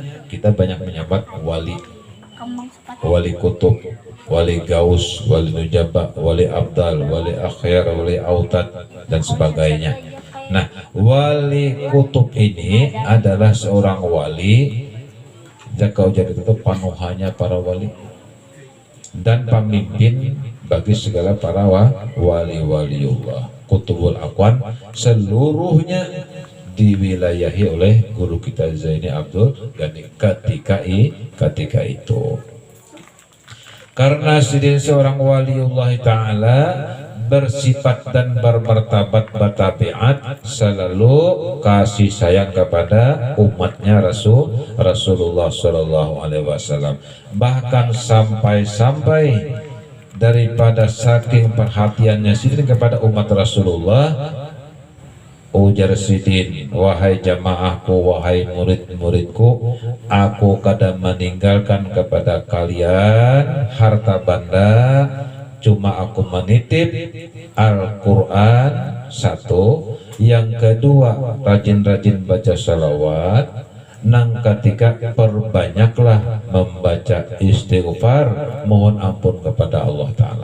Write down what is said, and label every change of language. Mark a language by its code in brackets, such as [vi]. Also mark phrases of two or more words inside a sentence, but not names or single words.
[id] Kita banyak menyebut wali kutub, wali gaus, wali nujaba, wali abdal, wali akhir, wali autad dan sebagainya. [bjn] Nah, wali kutub ini adalah seorang wali jaka ujar itu panuhanya para wali dan pemimpin bagi segala para wali-waliullah [ar] kutubul akwan [bjn] seluruhnya diwilayahi oleh guru kita Zaini Abdul Ghani ketika itu. [id] Karena sidin seorang waliullah ta'ala bersifat dan bermartabat bertabiat selalu kasih sayang kepada umatnya Rasulullah [ar] Shallallahu Alaihi Wasallam. [bjn] Bahkan sampai daripada saking perhatiannya sidin kepada umat Rasulullah, ujar [id] sidin, wahai jamaahku, wahai murid-muridku, aku kadang meninggalkan kepada kalian harta benda, cuma aku menitip Al-Quran satu, yang kedua rajin-rajin baca salawat, nang ketika perbanyaklah membaca istighfar, mohon ampun kepada Allah Ta'ala.